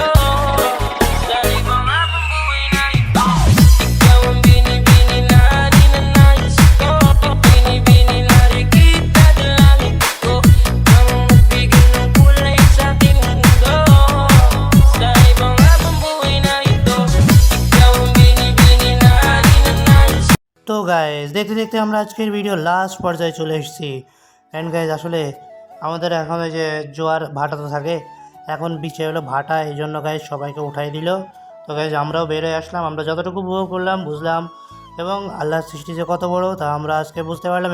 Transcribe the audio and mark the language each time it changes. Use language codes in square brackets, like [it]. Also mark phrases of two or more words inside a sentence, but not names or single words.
[tl] Sa ibang habang buhay na ikaw ang binibini na ninanais ko. Binibini marikit na dalangin ko, kang nagbigay ng kulay sa aking mundo. Sa ibang habang buhay na ikaw ang binibini na ninanais. [bn] তো গাইজ দেখতে দেখতে আমরা আজকের ভিডিও লাস্ট পর্যায়ে চলে এসেছি। অ্যান্ড গাইজ আসলে আমাদের এখন ওই যে জোয়ার ভাটা তো থাকে, এখন বিচে হলো ভাটা, এই জন্য গাইজ সবাইকে উঠাই দিল। তো গাইজ আমরাও বেরোয় আসলাম, আমরা যতটুকু উপভোগ করলাম বুঝলাম এবং আল্লাহর সৃষ্টি যে কত বড় তা আমরা আজকে বুঝতে পারলাম।